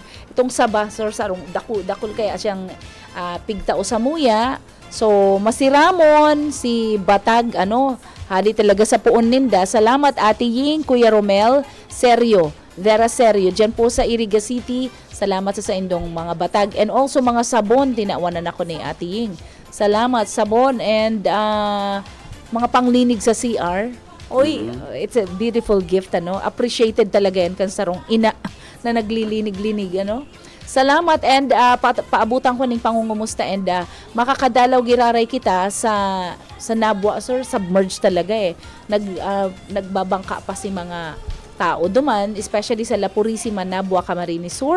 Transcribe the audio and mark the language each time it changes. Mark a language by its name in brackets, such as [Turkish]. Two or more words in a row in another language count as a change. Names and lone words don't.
[Bikol] Itong Saba, sarong dakul kaya siyang pigtao sa muya. So, masiramon si Batag, hali talaga sa puon ninda. Salamat Ate Ying, Kuya Romel, Seryo. Vera Serio, dyan po sa Iriga City. Salamat sa indong mga batag. [English] And also [Bikol] mga sabon, tinawanan ako ni Ate Ying. Salamat, sabon and mga panglinig sa CR. Oy, [English] it's a beautiful gift, [Bikol] ano? Appreciated talaga yan kan sarong ina na naglilinig-linig, ano? Salamat and paabutan ko ning pangungumusta and makakadalaw giraray kita sa Nabwa, sir. Submerged talaga eh. Nagbabangka pa si mga tao duman, especially sa La Purisima, Nabwa, Camarines Sur.